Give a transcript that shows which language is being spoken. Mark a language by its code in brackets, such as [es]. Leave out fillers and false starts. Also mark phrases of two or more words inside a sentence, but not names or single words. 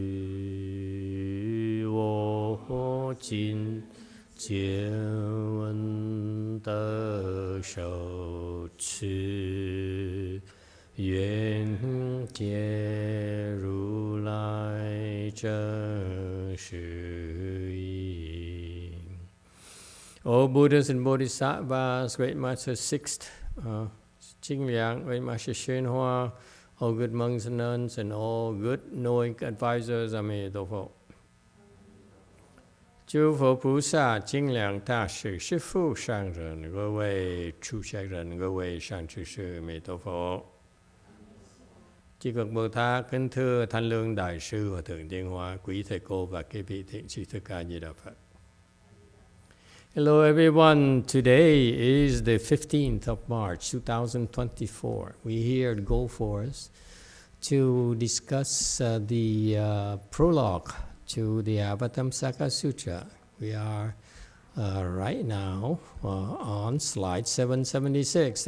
[zh] 愿我今见闻得受持愿解如来真实义. [en] O Buddhas and Bodhisattvas, Great Master Sixth Jing Liang, Great Master YongHua, all good monks and nuns, and all good knowing advisors, Emitofuo. [zh] 诸佛菩萨、精良大士、师父上人、各位出家人、各位善知识，弥陀佛。 [vi] Chư Phật Bồ Tát, kính thưa Thanh Lương Đại sư Hòa thượng Tiên Hoa, quý thầy cô và các vị thiện tri thức ca Di Đà Phật. [en] Hello everyone, today is the 15th of March 2024. We're here at Gold Forest to discuss the prologue to the Avatamsaka Sutra. We are right now on slide 776.